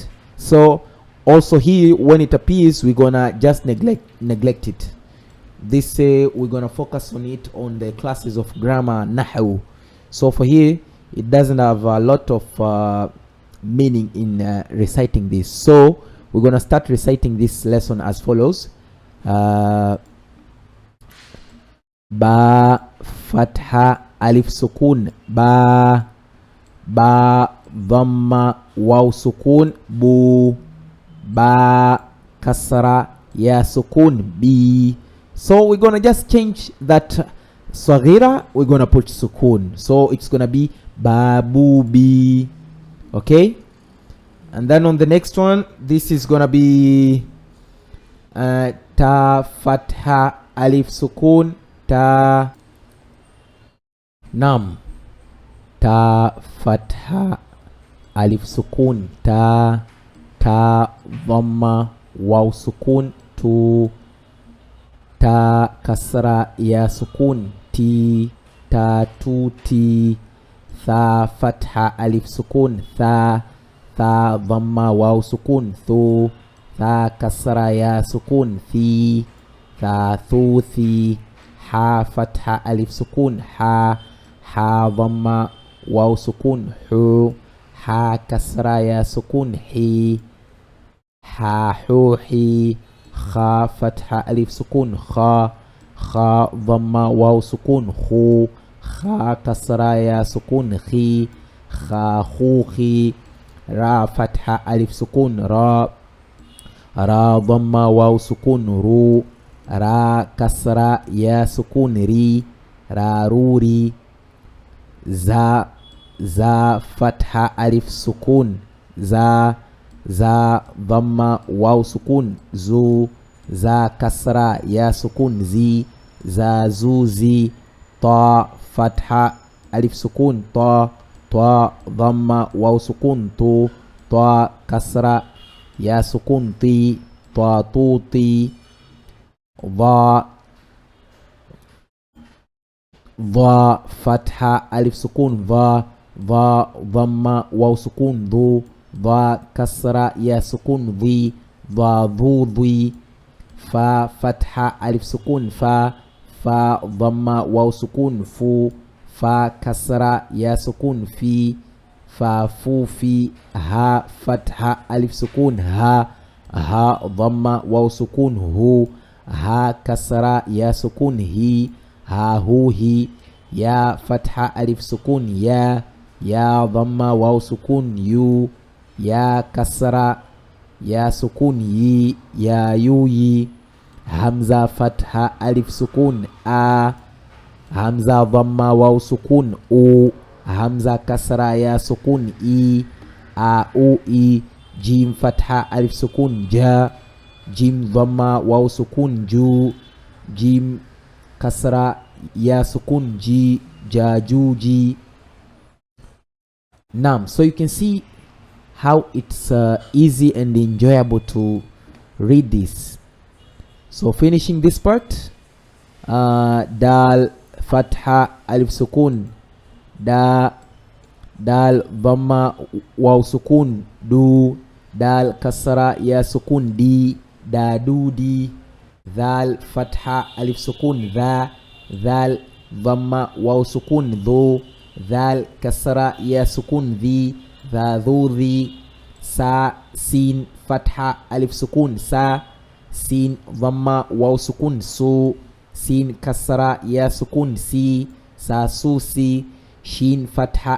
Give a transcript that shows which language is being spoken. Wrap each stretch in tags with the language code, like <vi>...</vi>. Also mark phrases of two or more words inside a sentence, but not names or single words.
<en>So also here, when it appears, we're gonna just neglect it. This we're gonna focus on it on the classes of grammar, nahu. So for here, it doesn't have a lot of meaning in reciting this. So we're gonna start reciting this lesson as follows:</en> <ar>با، فتحة، ألف سكون، با، ضمة، واو سكون، بو، با، كسرة، ياء سكون، بي.</ar> <en>So we're gonna just change that saghira, we're gonna put sukun. So it's gonna be</en> <ar>بابو بي.</ar> <en>Okay? And then on the next one, this is gonna be</en> <ar>تا، فتحة، ألف سكون، تا، نعم، تا، فتحة، ألف سكون، تا، ضمة، واو سكون، تو، تا، كسرة، ياء سكون, تي، تا، تو، تي، ثا, فتحة، ألف سكون, ثا، ضمة، واو سكون، ثو، ثا, كسرة، ياء سكون, ثي، ثا، ثو، ثي، حا, فتحة، ألف سكون، حا، ضمة، واو سكون، حو, حا، كسرة، ياء سكون, حي، حا، حو، حي، خا, فتحة، ألف سكون، خا، ضمة، واو سكون, خو، خا، كسرة, ياء سكون، خي، خا، خو، خي، را, فتحة، ألف سكون، را، ضمة، واو سكون, رو، را، كسرة، ياء سكون، ري، را، رو, ري، زا، فتحة, ألف سكون، زا، ضمة، واو سكون، زو، زا، كسرة، ياء سكون، زي، زا، زو، زي، طا، فتحة، ألف سكون، طا، ضمة، واو سكون، طو، طا، كسرة، ياء سكون, طي، طا، طو، طي, ظا, فتحة، ألف سكون، ظا، ضمة، واو سكون، ظو، ظا، كسرة، ياء سكون، ظي، ظا، ظو، ظي، فا، فتحة، ألف سكون، فا، فا ضمة واو سكون فو, فا كسرة ياء سكون في، فا فو في، ها فتحة ألف سكون ها، ها ضمة واو سكون هو، ها كسرة ياء سكون هي، ها هو هي, يا فتحة ألف سكون يا، يا ضمة واو سكون يو، يا كسرة ياء سكون يي، يا يو يي، همزة فتحة ألف سكون أ، همزة ضمة واو سكون أو، همزة كسرة ياء سكون إي، أ أو إي, جيم فتحة ألف سكون جا، جيم ضمة واو سكون جو، جيم كسرة ياء سكون جي، جاجوجي.</ar> <en>So you can see how it's easy and enjoyable to read this. So finishing this part,</en> <ar>دال فتحة ألف سكون دا، دال ضمة واو سكون دو، دال كسرة ياء سكون دي، دا دو دي، ذال فتحة ألف سكون ذا، ذال ضمة واو سكون ذو، ذال كسرة ياء سكون ذي، ذا ذو ذي، سا سين فتحة ألف سكون سا، سين ضمة واو سكون سو، سين كسرة ياء سكون سي، سا سو سي، شين فتحة</ar>